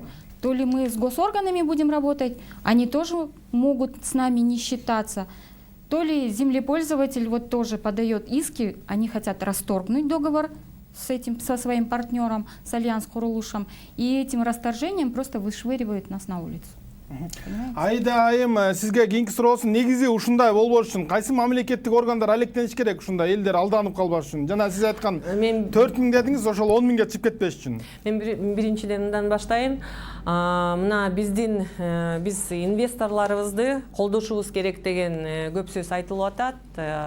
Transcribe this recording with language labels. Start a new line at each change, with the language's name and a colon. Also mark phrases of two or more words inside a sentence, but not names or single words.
Russian: То ли мы с госорганами будем работать, они тоже могут с нами не считаться, то ли землепользователь вот тоже подает иски, они хотят расторгнуть договор со своим партнером, с Альянс Курулушем, и этим расторжением просто вышвыривают нас на улицу.
Kyrgyz: Айда айым, сизге кийинки суроосу негизи ушундай болбош үчүн кайсы мамлекеттик органдар алектениш керек ушундай элдер алданып калбаш үчүн? Жана сиз айткан 4.000 дедиңиз, ошол 10.000 чыгып кетпеш үчүн. Мен биринчиден мындан баштайын. Мына биз инвесторлорубузду колдошубуз керек деген көп сөз айтылып атат.